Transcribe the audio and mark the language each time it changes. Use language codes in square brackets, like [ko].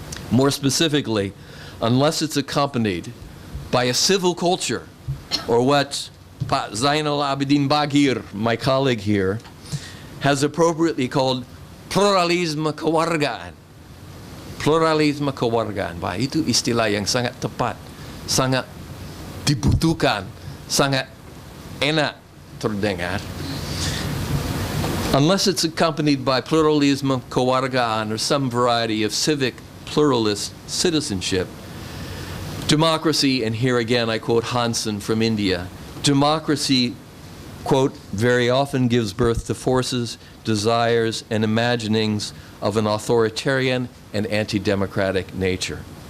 [en] More specifically, unless it's accompanied by a civil culture, or what Zainal Abidin Bagir, my colleague here, has appropriately called [id] pluralisme kewargaan. Pluralisme kewargaan. Bah, itu istilah yang sangat tepat, sangat dibutuhkan, sangat enak terdengar. [en] Unless it's accompanied by [id] pluralisme kewargaan [en] or some variety of civic pluralist citizenship, democracy, and here again I quote Hansen from India, democracy, quote, very often gives birth to forces, desires, and imaginings of an authoritarian and anti-democratic nature.